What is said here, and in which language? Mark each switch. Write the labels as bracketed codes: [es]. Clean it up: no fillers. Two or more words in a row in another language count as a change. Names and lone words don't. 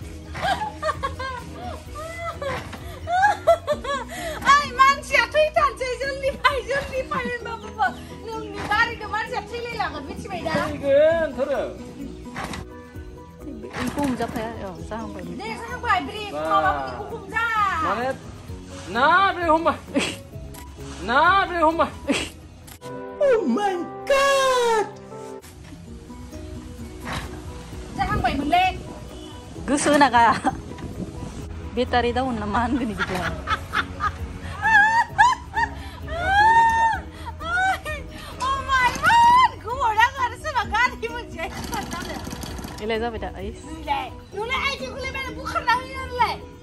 [brx] मानसिया थैथारसै जल्दि फै होनबाबो नोंनि गारिखौ मानसिया थैलायलांगोन मिथिबाय दा। थैगोन थोरो बेखौ हमजाफाया। जाहांबाय दे जाहांबाय ब्रेक माबाखौ हमजा माने ना ब्रेक हमबाय। [en] Oh my god! [brx] जाहांबायमोनलै गोसो होनागा बेटारि दाउन ना मा होनगोन बिदिखौ। इलाय जाबाय दा नुलाय आइथिंखौलाय माने बुखारना होयो आरोलाय।